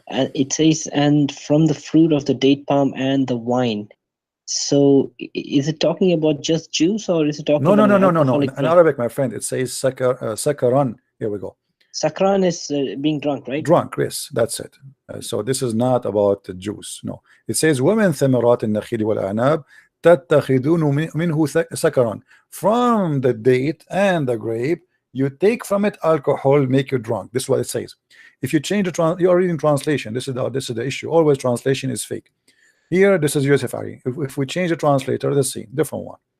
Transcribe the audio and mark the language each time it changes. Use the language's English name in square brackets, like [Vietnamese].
[English] It says, and from the fruit of the date palm and the wine. So is it talking about just juice, or is it talking about no. In Arabic, my friend, it says sakaran. Here we go. Sakran is being drunk, right? Drunk, yes, that's it. So this is not about the juice. No, it says [Arabic] وَمِن ثَمَرَاتِ النَّخِيلِ وَالْأَعْنَابِ تَتَّخِذُونَ مِنْهُ سَكَرًا. [English] From the date and the grape, you take from it alcohol, make you drunk. This is what it says. If you change the you are reading translation. This is the issue. Always translation is fake. Here, this is Yusuf Ali. If we change the translator, let's see, different one.